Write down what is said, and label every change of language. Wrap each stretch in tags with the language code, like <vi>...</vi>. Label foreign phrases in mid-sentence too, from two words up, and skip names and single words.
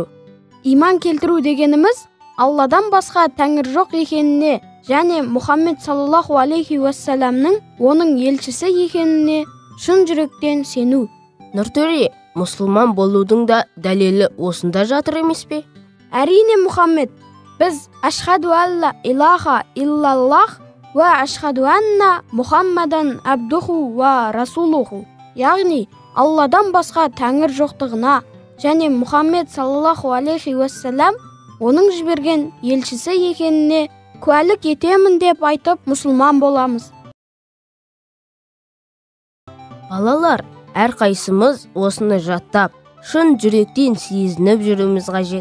<kk>Иман келтіру дегеніміз Алладан басқа тәңір жоқ екеніне және Мұхаммед</kk> <ar>صلى الله عليه وسلم</ar> <kk>оның елшісі екеніне шын жүректен сену. Нұртөре, мұсылман болудың да дәлелі осында жатыр емес пе? Әрине Мұхаммед, біз</kk> <ar>أشهد أن لا إله إلا الله وأشهد أن محمدا عبده ورسوله,</ar> <kk>яғни Алладан басқа тәңір жоқтығына және Мұхаммед</kk> <ar>صلى الله عليه وسلم</ar> <kk>оның жіберген елшісі екеніне куәлік етемін деп айтып мұсылман боламыз. Балалар, әрқайсымыз осыны жаттап, шын жүректен сезініп жүруіміз қажет.</kk>